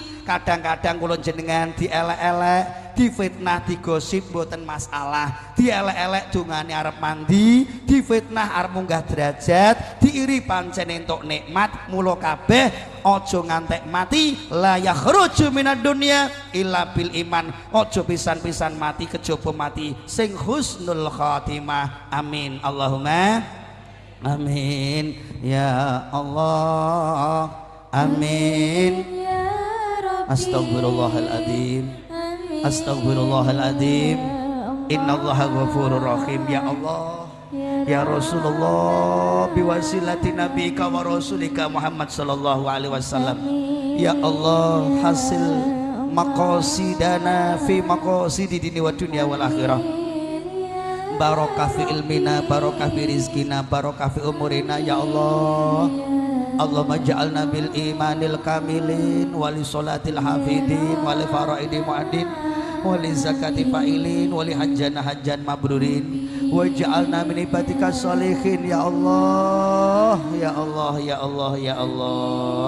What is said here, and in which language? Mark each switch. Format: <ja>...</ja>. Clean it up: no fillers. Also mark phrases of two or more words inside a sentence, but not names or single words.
<jv>Kadang-kadang kula jenengan dielek-elek, difitnah, digosip mboten masalah, dielek-elek dongane arep mandi, difitnah arep munggah derajat, diiri pancen entuk nikmat. Mula kabeh aja ngantek mati,</jv> <ar>لا يخرج من الدنيا إلا بالإيمان.</ar> <jv>Aja pisan-pisan mati kejaba mati sing</jv> <ar>حسن الخاتمة. آمين اللهم آمين يا الله آمين. أستغفر الله العظيم، أستغفر الله العظيم. إن الله غفور رحيم. يا الله يا رسول الله بوسيلة نبيك ورسولك محمد صلى الله عليه وسلم. يا الله حصل مقاصدنا في مقاصد الدين والدنيا والآخرة. بركة في علمنا، بركة في رزقنا، بركة في عمرنا. يا الله اللهم اجعلنا بالإيمان الكاملين وللصلاة حافظين وللفرائض مؤدين وللزكاة فاعلين وللحج حجا مبرورا واجعلنا من عبادك الصالحين. يا الله يا الله يا الله يا الله.</ar>